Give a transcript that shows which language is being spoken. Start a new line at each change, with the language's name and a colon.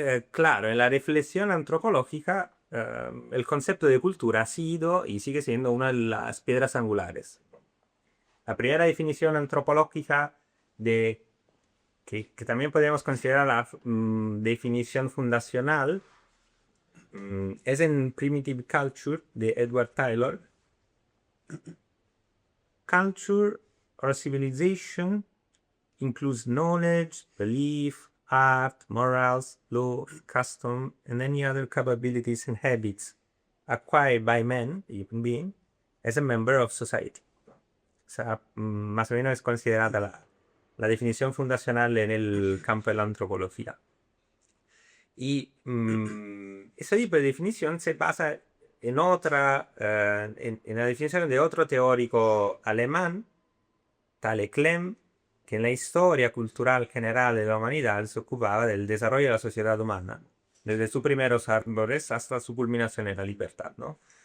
Spanish: Claro, en la reflexión antropológica, el concepto de cultura ha sido y sigue siendo una de las piedras angulares. La primera definición antropológica que también podemos considerar la definición fundacional es en Primitive Culture de Edward Taylor.
English: Culture or civilization includes knowledge, belief, art, morals, law, custom, and any other capabilities and habits acquired by man, human being, as a member of society.
Spanish: O sea, más o menos es considerada la definición fundacional en el campo de la antropología. Y ese tipo de definición se basa en la definición de otro teórico alemán, tale Klemm, que en la historia cultural general de la humanidad se ocupaba del desarrollo de la sociedad humana, desde sus primeros árboles hasta su culminación en la libertad, ¿no?